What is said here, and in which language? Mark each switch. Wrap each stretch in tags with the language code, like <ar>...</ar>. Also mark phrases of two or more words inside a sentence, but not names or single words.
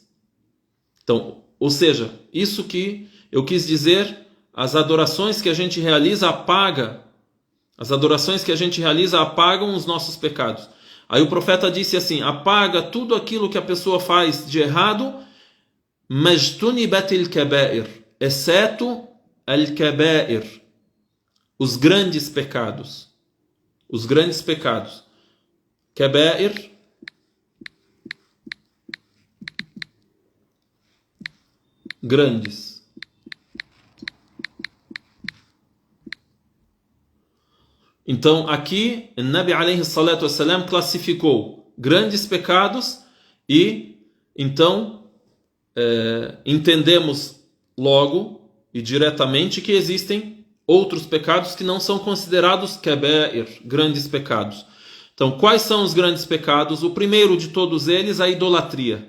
<pt>Então, ou seja, isso que eu quis dizer, as adorações que a gente realiza apagam os nossos pecados. Aí o profeta disse assim: apaga tudo aquilo que a pessoa faz de errado,</pt> <ar>مجتنبات الكبائر, exceto al-kaba'ir,</ar> <pt>os grandes pecados. Os grandes pecados. Kaba'ir, grandes. Então aqui o Nabi</pt> <ar>عليه الصلاة والسلام</ar> <pt>classificou grandes pecados e então entendemos logo e diretamente que existem outros pecados que não são considerados kaba'ir, grandes pecados. Então quais são os grandes pecados? O primeiro de todos eles, a idolatria.</pt>